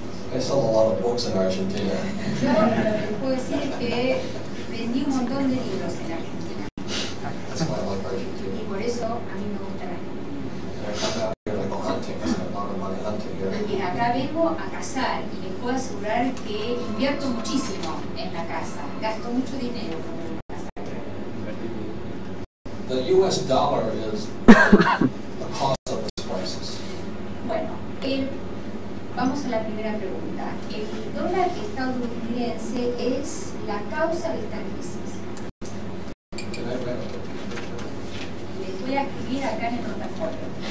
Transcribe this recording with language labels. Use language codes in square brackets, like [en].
[en] I sell a lot of books in Argentina. [es] Yo lo que puedo decir es que vendí un montón de libros en Argentina. That's why I like Argentina. Y por eso a mí me gusta la Argentina. [en] And I come out here and I go hunting, I spend a lot of money hunting here. [es] Y acá vengo a cazar y les puedo asegurar que invierto muchísimo en la caza. Gasto mucho dinero en la caza. [en] The US dollar is the cause of this crisis. [es] Bueno, vamos a la primera pregunta. El dólar estadounidense es la causa de esta crisis. [en] Can I read it? [es] Les voy a escribir acá en el portafolio.